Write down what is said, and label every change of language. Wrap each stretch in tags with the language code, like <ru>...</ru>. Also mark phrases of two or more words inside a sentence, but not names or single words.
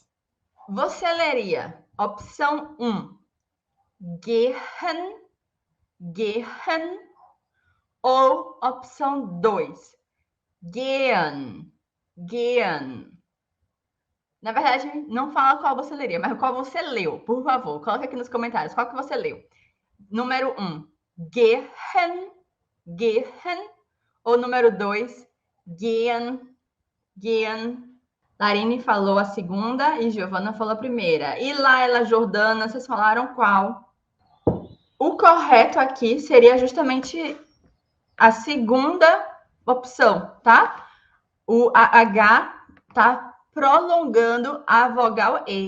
<pt>Você leria opção 1,</pt> <de>gehen, gehen,</de> <pt>ou opção 2,</pt> <de>gehen, gehen.</de> <pt>Na verdade, não fala qual você leria, mas qual você leu, por favor. Coloca aqui nos comentários qual que você leu. Número 1,</pt> <de>gehen, gehen,</de> <pt>ou número 2,</pt> <de>gehen, gehen.</de> <pt>Larine falou a segunda e Giovana falou a primeira. E Laila, Jordana, vocês falaram qual? O correto aqui seria justamente a segunda opção, tá? O H tá prolongando a vogal E.</pt>